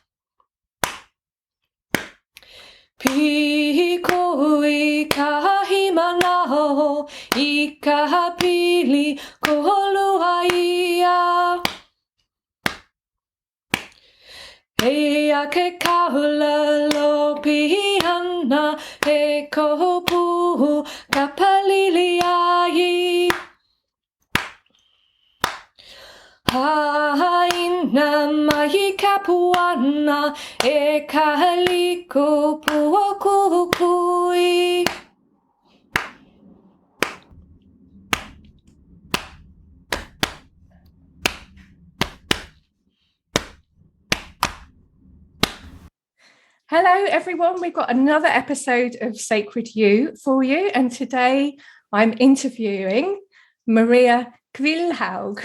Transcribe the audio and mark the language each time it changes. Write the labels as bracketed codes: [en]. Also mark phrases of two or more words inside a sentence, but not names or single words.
[haw] Pikoi kahimana I kahapili koholuaia Ea ke kaula lopiana e kohopu kapaliliai Haina mai kapuana e kahaliko puokukui. [en] Hello everyone, we've got another episode of Sacred You for you, and today I'm interviewing Maria Kvilhaug.